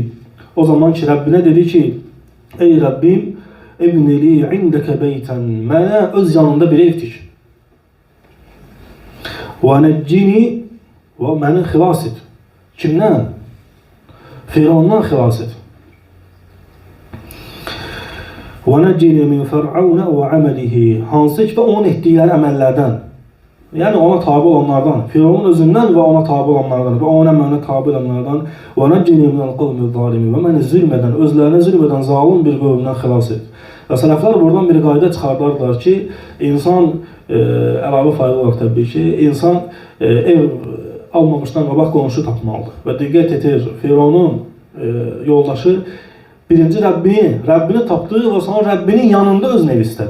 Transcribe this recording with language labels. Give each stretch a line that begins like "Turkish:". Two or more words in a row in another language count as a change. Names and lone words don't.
Azerbaijani: O zaman ki, Rəbbinə dedi ki, ey Rəbbim,
Arabic: ابن لي عندك بيتا.
Azerbaijani: Mənə öz yanında bir ev tik. Və nəccini və məni xilas et. Kimdən? Firavundan xilas et.
Arabic: وَنَجِّنِ مِنْ فَرْعَوْنَ وَعَمَلِهِ.
Azerbaijani: Hansı ki, onun etdikləri əməllərdən, yəni ona tabi olanlardan, Firavunun özündən və ona tabi olanlardan və ona mənə tabi olanlardan
Arabic: وَنَجِّنِ مِنَ الْقَوْمِ الظَّالِمِ.
Azerbaijani: Və məni zülm edən, özlərinə zülm edən zalim bir qövmdən xilas et. Və sələflər buradan bir qayda çıxardarlar ki, insan, əlavə fayda olaraq təbii ki, insan ev almamışdan qabaq qonşu tapmalıdır. Və diqqət etir, Firavunun yoldaşı birinci Rəbbini tapdı və sonra Rəbbinin yanında özünə ev istədi.